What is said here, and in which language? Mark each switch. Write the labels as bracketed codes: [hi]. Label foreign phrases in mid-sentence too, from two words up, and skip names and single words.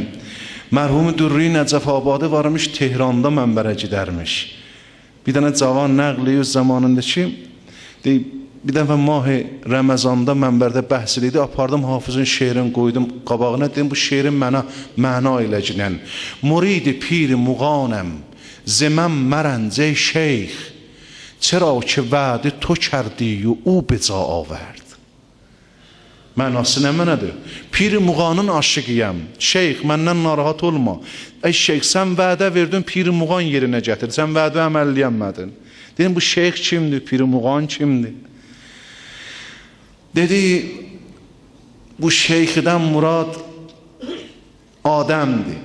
[az] Mərhum Durri Nəcəfabadi varmış, Tehran'da mənbərə gedərmiş. Bir dənə cavan nəqli öz zamanında ki, bir dəfə mah Ramazanda mənbərdə bəhs idi, apardım Hafizin şeirini qoydum qabağına, dedim bu şeirin mənə məna eləcəkən. [fa] مرید پیر مغانم، ز من مرنج شیخ، چرا که وعده تو کردی و او به جا آورد. [az] Mənası nə mənadır? Pir muğanın aşıqıyam. Şeyx, məndən narahat olma. Ey şeyx, sən vədə verdin, pir muğan yerinə gətir. Sən vədə əməlləyənmədin. Dedim, bu şeyx kimdir? Pir muğan kimdir? Dedi, bu şeyxdən murad Adəmdir.